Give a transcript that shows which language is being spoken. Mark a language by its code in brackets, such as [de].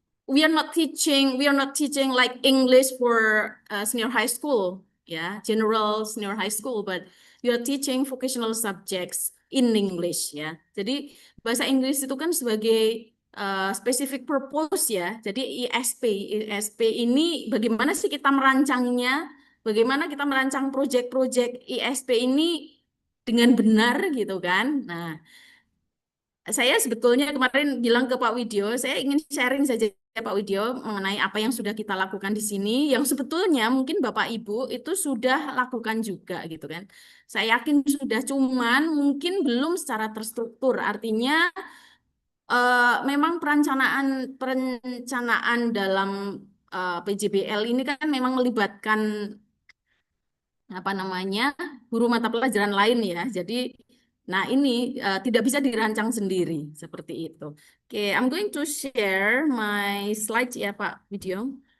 [en] We are not teaching like English for senior high school, yeah, general senior high school, but we are teaching vocational subjects in English, ya. [id] Jadi bahasa Inggris itu kan sebagai specific purpose ya. Jadi ISP ini bagaimana sih kita merancangnya? Bagaimana kita merancang proyek-proyek ISP ini dengan benar gitu kan? Nah, saya sebetulnya kemarin bilang ke Pak Widyo, saya ingin sharing saja ya Pak Widyo mengenai apa yang sudah kita lakukan di sini, yang sebetulnya mungkin Bapak Ibu itu sudah lakukan juga gitu kan. Saya yakin sudah, cuman mungkin belum secara terstruktur. Artinya memang perencanaan dalam PJBL ini kan memang melibatkan apa namanya guru mata pelajaran lain ya. Jadi, nah ini tidak bisa dirancang sendiri seperti itu. [en] Oke, I'm going to share my slides ya Pak video.